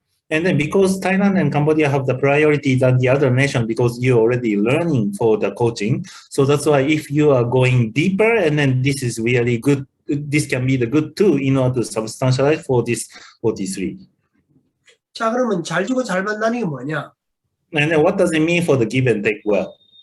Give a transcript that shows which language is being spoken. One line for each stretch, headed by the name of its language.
English: And then because Thailand and Cambodia have the priority than the other nation because you're already learning for the coaching. So that's why if you are going deeper and then this is really good, this can be the good tool in order to substantialize for this 43.
Korean: 자, 그러면 잘 주고 잘 받는 게 뭐냐?
English: And then what does it mean for the give and take well?